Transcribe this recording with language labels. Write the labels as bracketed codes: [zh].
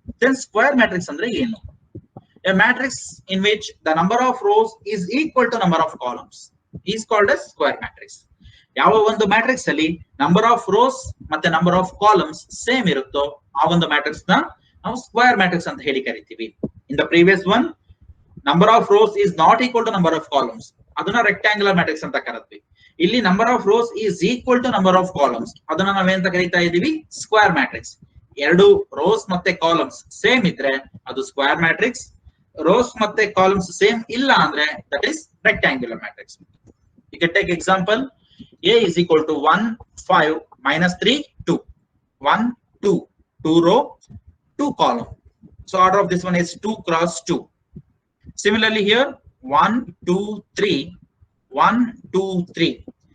[en] Then square matrix [kn] ಅಂದ್ರೆ ಏನು? [en] A matrix in which the number of rows is equal to number of columns is called as square matrix. [kn] ಯಾವ ಒಂದು matrix ಅಲ್ಲಿ number of rose ಮತ್ತೆ number of columns same ಇರುತ್ತೋ ಆ ಒಂದು matrix ನ ನಾವು ಸ್ಕ್ವೇರ್ ಮ್ಯಾಟ್ರಿಕ್ಸ್ ಅಂತ ಹೇಳಿ ಕರಿತೀವಿ. [en] in the previous one number of rows is not equal to number of columns, [kn] ಅದನ್ನ ರೆಕ್ಟ್ಯಾಂಗ್ಯುಲರ್ ಮ್ಯಾಟ್ರಿಕ್ಸ್ ಅಂತ ಕರೆದ್ವಿ. [en] ಇಲ್ಲಿ number of rows is equal to number of columns, [kn] ಅದನ್ನ ನಾವೇಂತ ಕರೀತಾ ಇದೀವಿ, [en] Square matrix. [kn] ಎರಡು ರೋಸ್ ಮತ್ತೆ ಕಾಲಮ್ಸ್ ಸೇಮ್ ಇದ್ರೆ ಅದು ಸ್ಕ್ವೇರ್ ಮ್ಯಾಟ್ರಿಕ್ಸ್, ರೋಸ್ ಮತ್ತೆ ಕಾಲಮ್ಸ್ ಸೇಮ್ ಇಲ್ಲ ಅಂದ್ರೆ [en] That is rectangular matrix. You can take example, A is equal to 1 5 minus 3 2. 1 2, 2 row 2 column. So order of this one is 2 cross 2. Similarly here 1 2 3 1 2 3.